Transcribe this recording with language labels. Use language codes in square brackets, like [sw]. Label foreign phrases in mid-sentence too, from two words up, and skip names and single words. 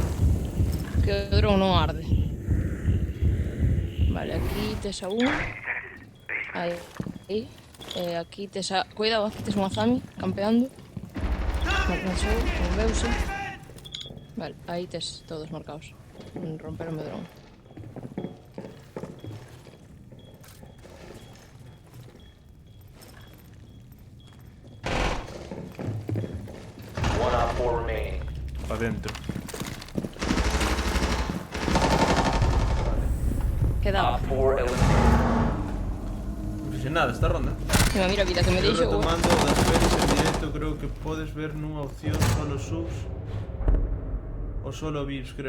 [gl] Que o dron non arde. Vale, aquí tes a un. Aí. Aquí tes a... Cuidado, aquí tes un Azami campeando. Marcansou, moveuse. Vale, aí tes todos marcados. Romperon o dron. [en] One op 4 remaining. [gl] Para dentro. Quedaba. [en] Op 4 eliminated. [gl] Non fixe nada esta ronda. Mira a vida que me Eu deixo. retomando das pelis en directo, creo que podes ver nunha opción solo subs ou solo VIPs, creo.